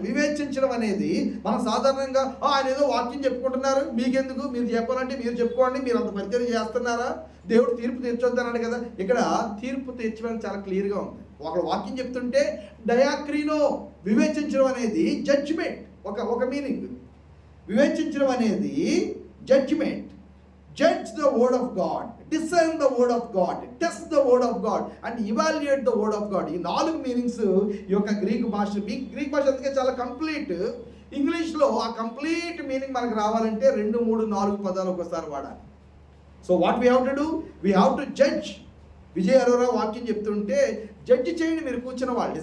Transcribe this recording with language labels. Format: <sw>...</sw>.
<te>వివేచించడం అనేది మనం సాధారణంగా ఆయన ఏదో వాక్యం చెప్పుకుంటున్నారు, మీకెందుకు, మీరు చెప్పాలంటే మీరు చెప్పుకోండి, మీరు అంత పరిచయం చేస్తున్నారా, దేవుడు తీర్పు తీర్చొద్దన్నాడు కదా. ఇక్కడ తీర్పు తీర్చడం చాలా క్లియర్గా ఉంది. ఒక వాక్యం చెప్తుంటే డయాక్రీనో, వివేచించడం అనేది జడ్జిమెంట్. ఒక మీనింగ్ వివేచించడం అనేది judgement.</te> <en>Judge the word of God, discern the word of God, test the word of God and evaluate the word of God.</en> <te>ఈ 4 మీనింగ్స్ ఈ యొక్క గ్రీక్ భాష అందుకే చాలా కంప్లీట్. ఇంగ్లీష్లో ఆ కంప్లీట్ మీనింగ్ మనకు రావాలంటే 2, 3, 4 పదాలు ఒకసారి వాడాలి.</te> <en>So what we have to do, we have to judge.</en> <te>Vijay Arora వాక్యం చెప్తుంటే జడ్జి చేయండి మీరు కూర్చున్న వాళ్ళు.</te>